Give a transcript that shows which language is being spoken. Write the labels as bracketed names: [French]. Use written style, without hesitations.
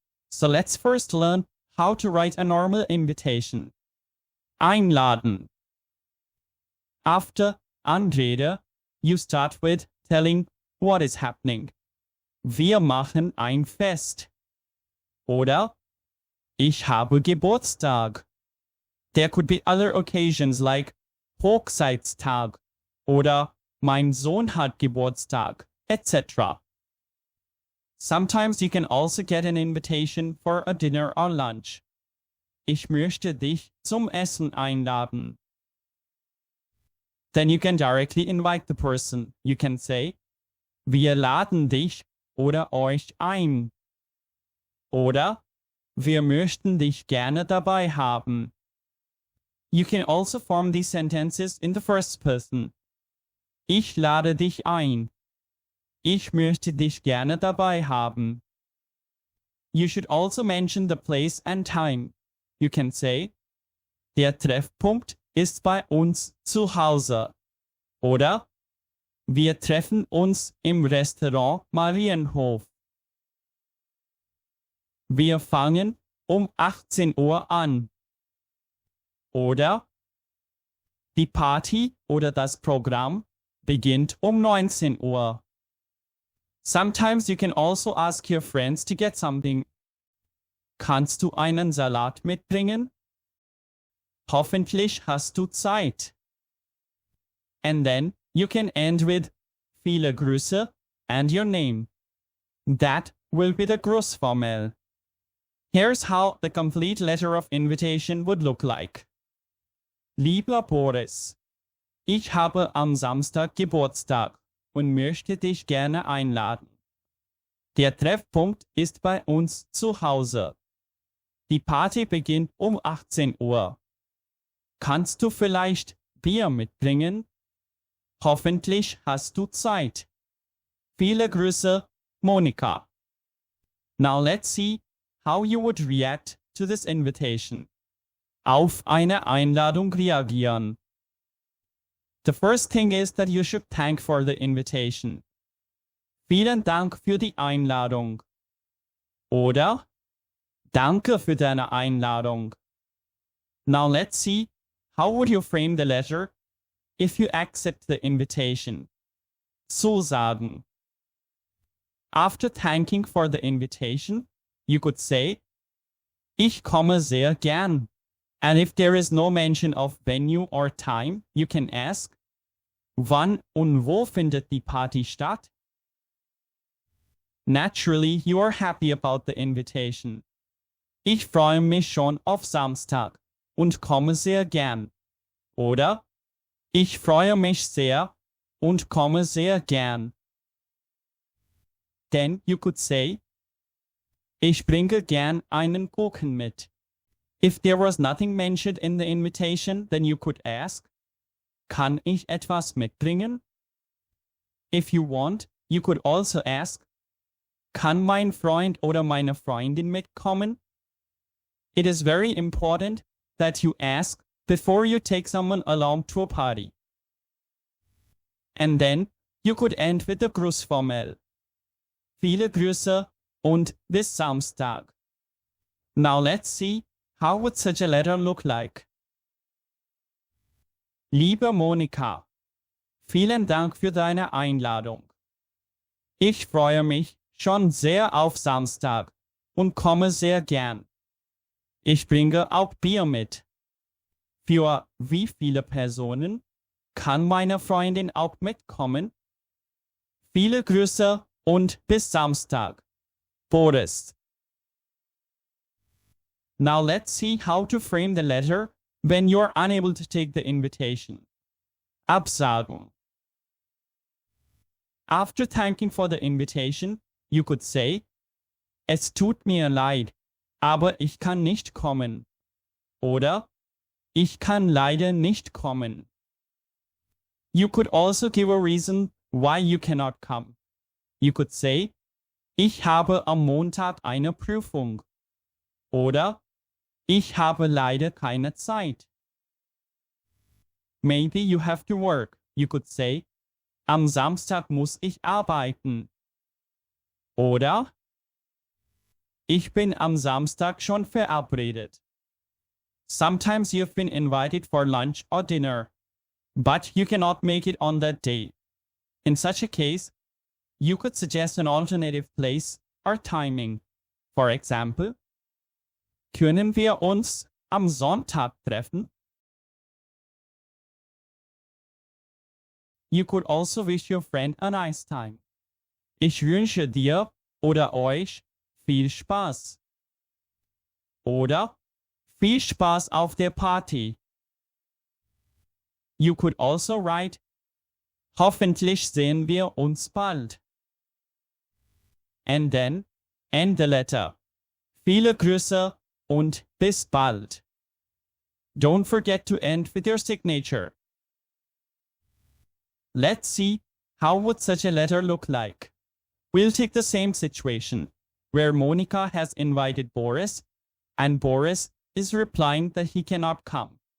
[English] So let's first learn how to write a normal invitation. Einladen. After Anrede, you start with telling what is happening. [German] Wir machen ein Fest. Oder ich habe Geburtstag. [English] There could be other occasions like [German] Hochzeitstag oder mein Sohn hat Geburtstag, etc. [English] Sometimes you can also get an invitation for a dinner or lunch. [German] Ich möchte dich zum Essen einladen. [English] Then you can directly invite the person. You can say, [German] wir laden dich oder euch ein. Oder, wir möchten dich gerne dabei haben. [English] You can also form these sentences in the first person. [German] Ich lade dich ein. Ich möchte dich gerne dabei haben. [English] You should also mention the place and time. You can say, [German] der Treffpunkt ist bei uns zu Hause. Oder, wir treffen uns im Restaurant Marienhof. Wir fangen um 18 Uhr an. Oder, die Party oder das Programm beginnt um 19 Uhr. [English] Sometimes you can also ask your friends to get something. [German] Kannst du einen Salat mitbringen? Hoffentlich hast du Zeit. [English] And then you can end with [German] viele Grüße [English] and your name. That will be the Grußformel. Here's how the complete letter of invitation would look like. [German] Lieber Boris, ich habe am Samstag Geburtstag und möchte dich gerne einladen. Der Treffpunkt ist bei uns zu Hause. Die Party beginnt um 18 Uhr. Kannst du vielleicht Bier mitbringen? Hoffentlich hast du Zeit. Viele Grüße, Monika. [English] Now let's see how you would react to this invitation. [German] Auf eine Einladung reagieren. [English] The first thing is that you should thank for the invitation. [German] Vielen Dank für die Einladung. Oder Danke für deine Einladung. [English] Now let's see how would you frame the letter if you accept the invitation. Zusagen. After thanking for the invitation, you could say, [German] ich komme sehr gern. [English] And if there is no mention of venue or time, you can ask, [German] wann und wo findet die Party statt? [English] Naturally, you are happy about the invitation. [German] Ich freue mich schon auf Samstag und komme sehr gern. Oder ich freue mich sehr und komme sehr gern. [English] Then you could say, [German] ich bringe gern einen Kuchen mit. [English] If there was nothing mentioned in the invitation, then you could ask, [German] kann ich etwas mitbringen? [English] If you want, you could also ask, [German] kann mein Freund oder meine Freundin mitkommen? [English] It is very important that you ask before you take someone along to a party. And then you could end with the Grußformel. [German] Viele Grüße und bis Samstag. [English] Now let's see, how would such a letter look like? [German] Liebe Monika, vielen Dank für deine Einladung. Ich freue mich schon sehr auf Samstag und komme sehr gern. Ich bringe auch Bier mit. Für wie viele Personen? Kann meine Freundin auch mitkommen? Viele Grüße und bis Samstag. Boris. [English] Now let's see how to frame the letter when you're unable to take the invitation. [German] Absagen. [English] After thanking for the invitation, you could say, [German] es tut mir leid, aber ich kann nicht kommen. Oder, ich kann leider nicht kommen. [English] You could also give a reason why you cannot come. You could say, [German] ich habe am Montag eine Prüfung. Oder, ich habe leider keine Zeit. [English] Maybe you have to work. You could say, [German] am Samstag muss ich arbeiten. Oder, ich bin am Samstag schon verabredet. [English] Sometimes you've been invited for lunch or dinner, but you cannot make it on that day. In such a case, you could suggest an alternative place or timing. For example, [German] können wir uns am Sonntag treffen? [English] You could also wish your friend a nice time. [German] Ich wünsche dir oder euch viel Spaß. Oder viel Spaß auf der Party. [English] You could also write, [German] hoffentlich sehen wir uns bald. [English] And then, end the letter. [German] Viele Grüße und bis bald. [English] Don't forget to end with your signature. Let's see, how would such a letter look like? We'll take the same situation, where Monika has invited Boris, and Boris is replying that he cannot come.